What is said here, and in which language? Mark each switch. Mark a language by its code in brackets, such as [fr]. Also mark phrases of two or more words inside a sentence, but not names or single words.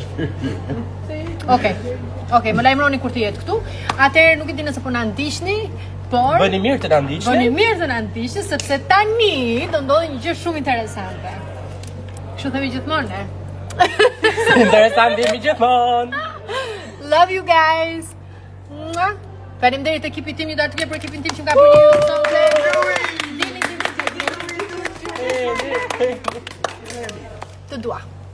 [sq] Okej, më lajmëroni kur të jetë këtu. Atëherë nuk e di nëse po na ndiqni, por Bëni mirë të na ndiqni. Bëni mirë të na ndiqni sepse tani do ndodhi një gjë shumë interesante. Kështu themi gjithmonë, ne. Interesant jemi gjithmonë. [en] Love you guys. [sq] Faleminderit ekipit tim, një darë të mirë për ekipin tim që më ka bërë një sonte. Dini. Të dua.